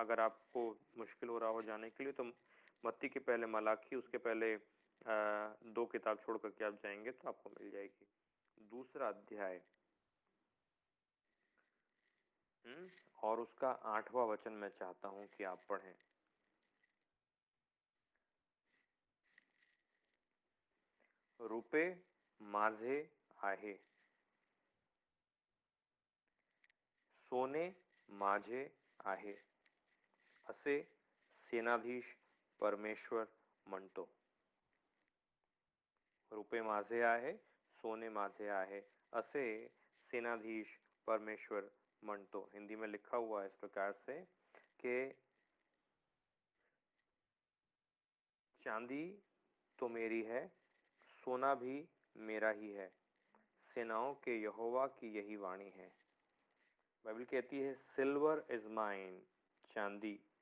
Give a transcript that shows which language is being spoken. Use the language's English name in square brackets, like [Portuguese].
[Hindi] अगर आपको मुश्किल हो रहा हो जाने के लिए तो मत्ती के पहले मलाकी, उसके पहले 2 किताब छोड़ करके आप जाएंगे तो आपको मिल जाएगी। 2रा अध्याय और उसका 8वां वचन मैं चाहता हूं कि आप पढ़ें। [Marathi] रुपे माझे आहे, सोने माझे आहे, असे सेनाधीश परमेश्वर म्हणतो. रुपये माझे आहे, सोने माझे आहे, असे सेनाधीश परमेश्वर म्हणतो. [Hindi] हिंदी में लिखा हुआ है इस प्रकार से कि चांदी तो मेरी है, सोना भी मेरा ही है, सेनाओं के यहोवा की यही वाणी है. बाइबल कहती है [English] silver is mine, [Hindi] चांदी.